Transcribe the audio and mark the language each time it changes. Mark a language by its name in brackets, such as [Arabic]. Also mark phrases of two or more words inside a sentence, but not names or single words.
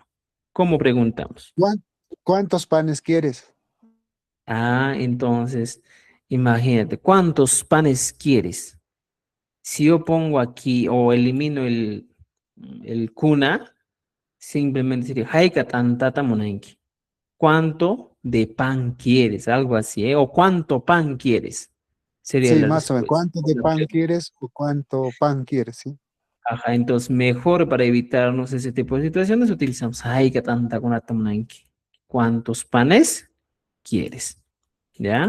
[Spanish] ¿Cómo preguntamos? ¿Cuántos panes quieres? Entonces, imagínate, ¿cuántos panes quieres? Si yo pongo aquí o elimino el kuna, simplemente sería [Quechua] "Haika tantata munanki". [Spanish] ¿Cuánto de pan quieres? Algo así, ¿eh? ¿O cuánto pan quieres? Sería Sí, la más o menos. respuesta. ¿Cuánto de pan quieres o cuánto pan quieres? ¿Sí? Ajá, entonces mejor para evitarnos ese tipo de situaciones utilizamos [Quechua] "Ay, que tanta con atamunanqui". [Spanish] ¿Cuántos panes quieres? ¿Ya?